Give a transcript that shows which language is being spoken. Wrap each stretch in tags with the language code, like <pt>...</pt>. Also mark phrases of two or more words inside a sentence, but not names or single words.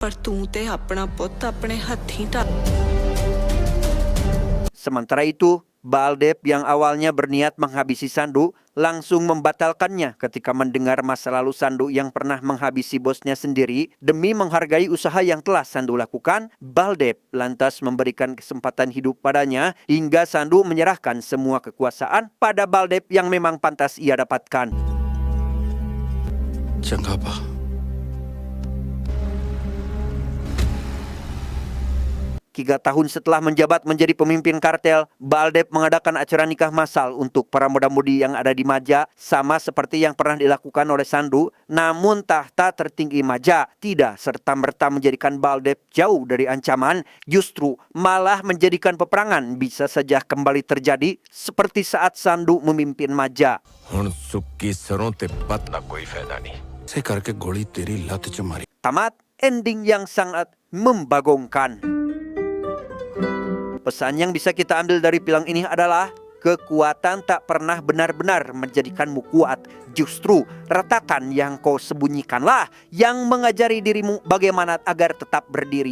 <id>Sementara itu, Baldev yang awalnya berniat menghabisi Sandu langsung membatalkannya ketika mendengar masa lalu Sandu yang pernah menghabisi bosnya sendiri. Demi menghargai usaha yang telah Sandu lakukan, Baldev lantas memberikan kesempatan hidup padanya hingga Sandu menyerahkan semua kekuasaan pada Baldev yang memang pantas ia dapatkan.</id> <pa>ਚੰਗਾ ਪਾ</pa> <id>3 tahun setelah menjabat menjadi pemimpin kartel, Baldev mengadakan acara nikah massal untuk para muda-mudi yang ada di Maja, sama seperti yang pernah dilakukan oleh Sandu. Namun tahta tertinggi Maja tidak serta-merta menjadikan Baldev jauh dari ancaman, justru malah menjadikan peperangan bisa saja kembali terjadi seperti saat Sandu memimpin Maja.</id> <pa>ਹੁਣ ਸੁੱਕੀ ਸਰੋਂ ਤੇ ਪੱਤ ਨਾ ਕੋਈ ਫਾਇਦਾ ਨਹੀਂ. ਸੇ ਕਰਕੇ ਗੋਲੀ ਤੇਰੀ ਲੱਤ ਚ ਮਾਰੀ</pa> <id>Tamat, ending yang sangat membagongkan. Pesan yang bisa kita ambil dari film ini adalah kekuatan tak pernah benar-benar menjadikanmu kuat. Justru retakan yang kau sembunyikanlah yang mengajari dirimu bagaimana agar tetap berdiri.</id>